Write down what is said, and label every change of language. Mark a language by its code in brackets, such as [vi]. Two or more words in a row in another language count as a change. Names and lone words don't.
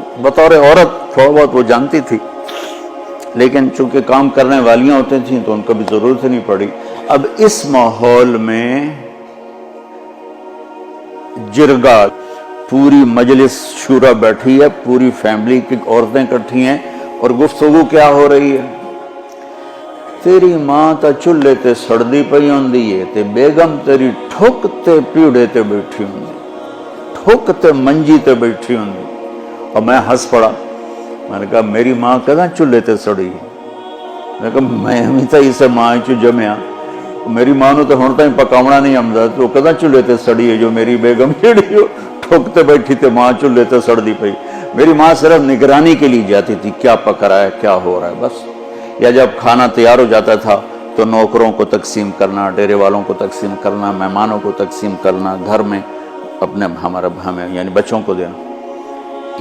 [ur] بطور عورت تھوڑا بہت وہ جانتی تھی، لیکن چونکہ کام کرنے والیاں ہوتی تھیں تو ان کو بھی ضرورت نہیں پڑی۔ اب اس ماحول میں جرگا، پوری مجلس شورا بیٹھی ہے، پوری فیملی کی عورتیں اکٹھی ہیں، اور گفتگو کیا ہو رہی ہے؟ [pa] تیری ماں تا چولہے تے سڑدی پئی ہوندی ہے تے بیگم تیری ٹھک تے پیڑے تے بیٹھی ہوندی، ٹھک تے منجی تے بیٹھی ہوندی۔ [ur] اور میں ہنس پڑا، میں نے کہا میری ماں کہاں [pa] چولہے تے سڑی؟ [ur] میں نے کہا [pa] میں ہمیں تا اسے ماں چو جمعیا، میری ماں نو تے ہن تائیں پکاونا نہیں آمدا، تو کہاں چولہے تے سڑی ہے جو میری بیگم جڑی ہو ٹھک تے بیٹھی تے ماں چولہے تے سڑدی پئی۔ [ur] میری ماں صرف نگرانی کے لیے جاتی تھی، کیا پک رہا ہے، کیا ہو رہا ہے، بس۔ یا جب کھانا تیار ہو جاتا تھا تو نوکروں کو تقسیم کرنا، ڈیرے والوں کو تقسیم کرنا، مہمانوں کو تقسیم کرنا، گھر میں اپنے ہمیں یعنی بچوں کو دینا۔